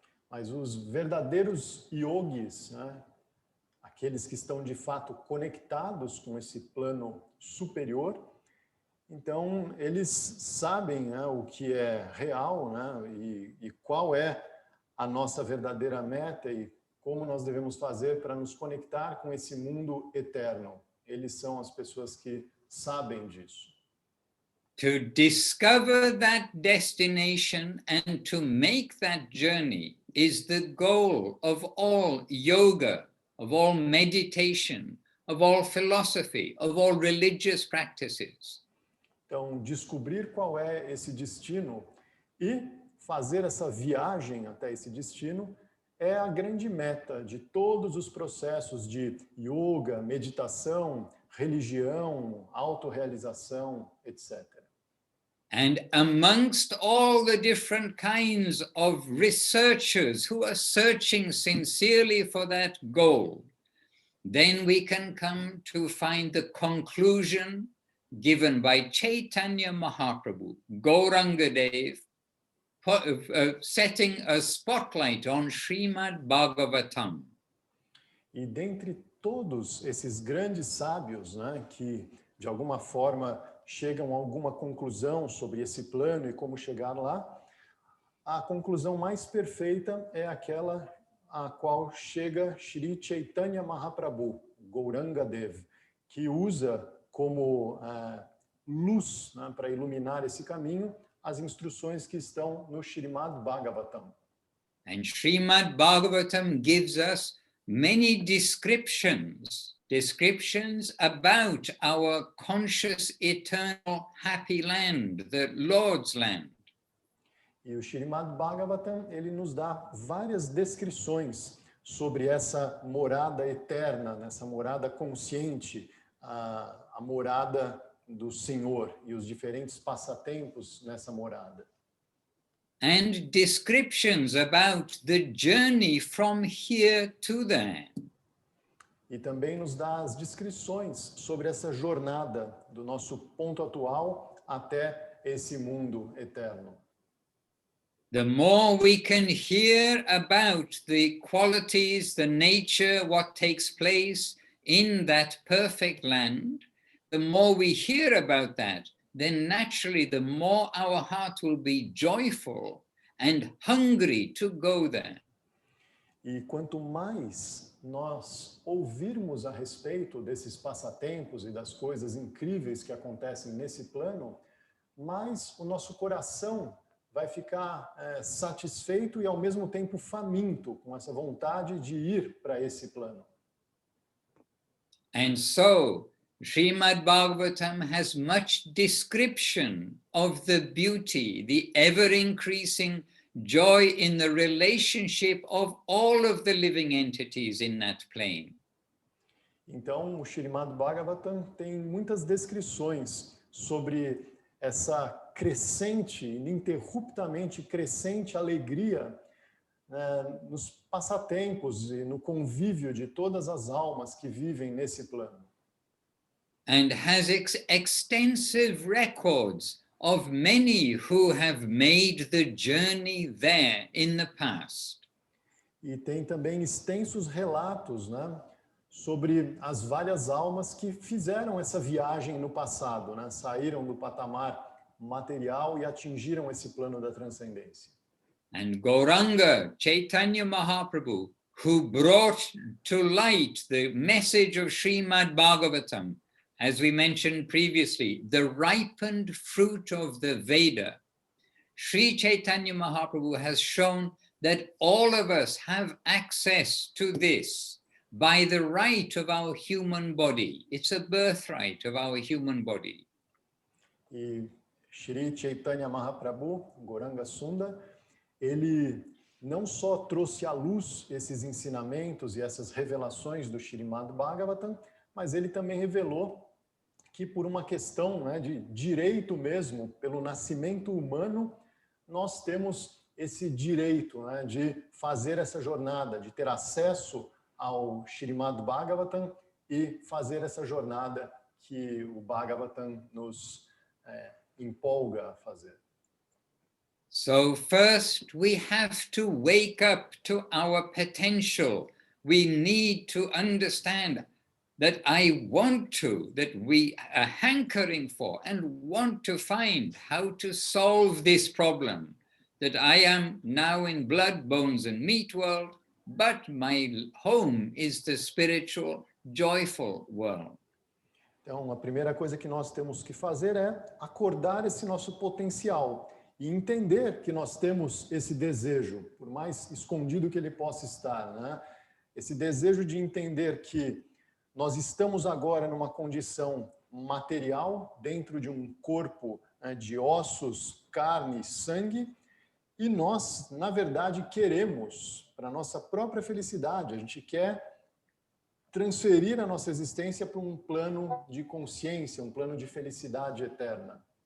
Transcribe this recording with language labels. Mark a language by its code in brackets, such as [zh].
[pt] Mas os verdadeiros yogis, né, aqueles que estão de fato conectados com esse plano superior, então eles sabem, né, o que é real, né, e qual é a nossa verdadeira meta e como nós devemos fazer para nos conectar com esse mundo eterno. Eles são as pessoas que sabem disso. [en] To discover that destination and to make that journey is the goal of all yoga, of all meditation, of all philosophy, of all religious practices. [pt] Então, descobrir qual é esse destino e fazer essa viagem até esse destino é a grande meta de todos os processos de yoga, meditação, religião, autorrealização, etc. [en] And amongst all the different kinds of researchers who are searching sincerely for that goal, then we can come to find the conclusion given by Chaitanya Mahaprabhu, Gauranga Dev, setting a spotlight on Srimad Bhagavatam. [pt] E dentre todos esses grandes sábios, né, que de alguma forma chegam a alguma conclusão sobre esse plano e como chegar lá, a conclusão mais perfeita é aquela a qual chega Shri Chaitanya Mahaprabhu, Gauranga Dev, que usa como luz, né, para iluminar esse caminho as instruções que estão no Srimad Bhagavatam. [en] And Srimad Bhagavatam gives us many descriptions about our conscious, eternal, happy land, the Lord's land. [pt] E o Srimad Bhagavatam, ele nos dá várias descrições sobre essa morada eterna, essa morada consciente, a morada do Senhor e os diferentes passatempos nessa morada. [en] And descriptions about the journey from here to there. [pt] E também nos dá as descrições sobre essa jornada do nosso ponto atual até esse mundo eterno. [en] The more we can hear about the qualities, the nature, what takes place in that perfect land, the more we hear about that, then naturally the more our heart will be joyful and hungry to go there. [pt] E quanto mais nós ouvirmos a respeito desses passatempos e das coisas incríveis que acontecem nesse plano, mais o nosso coração vai ficar satisfeito e ao mesmo tempo faminto com essa vontade de ir para esse plano. [en] And so Srimad Bhagavatam has much description of the beauty, the ever-increasing joy in the relationship of all of the living entities in that plane. [pt] Então, o Srimad Bhagavatam tem muitas descrições sobre essa crescente, ininterruptamente crescente alegria nos passatempos e no convívio de todas as almas que vivem nesse plano. [en] And has extensive records of many who have made the journey there in the past. [pt] E tem também extensos relatos, né, sobre as várias almas que fizeram essa viagem no passado, né, saíram do patamar material e atingiram esse plano da transcendência. [en] And Gauranga, Chaitanya Mahaprabhu, who brought to light the message of Srimad Bhagavatam, as we mentioned previously, the ripened fruit of the Veda, Sri Chaitanya Mahaprabhu has shown that all of us have access to this by the right of our human body. It's a birthright of our human body. [pt] E Sri Chaitanya Mahaprabhu, Gauranga Sunda, ele não só trouxe à luz esses ensinamentos e essas revelações do Srimad Bhagavatam, mas ele também revelou que por uma questão, né, de direito mesmo, pelo nascimento humano, nós temos esse direito, né, de fazer essa jornada, de ter acesso ao Srimad Bhagavatam e fazer essa jornada que o Bhagavatam nos empolga a fazer. [en] So first we have to wake up to our potential. We need to understand that I want to, that we are hankering for and want to find how to solve this problem, that I am now in blood, bones and meat world, but my home is the spiritual, joyful world. [pt] Então, a primeira coisa que nós temos que fazer é acordar esse nosso potencial e entender que nós temos esse desejo, por mais escondido que ele possa estar, né? Esse desejo de entender que nós estamos agora numa condição material, dentro de um corpo, né, de ossos, carne, sangue, e nós, na verdade, queremos, para a nossa própria felicidade, a gente quer transferir a nossa existência para um plano de consciência, um plano de felicidade eterna.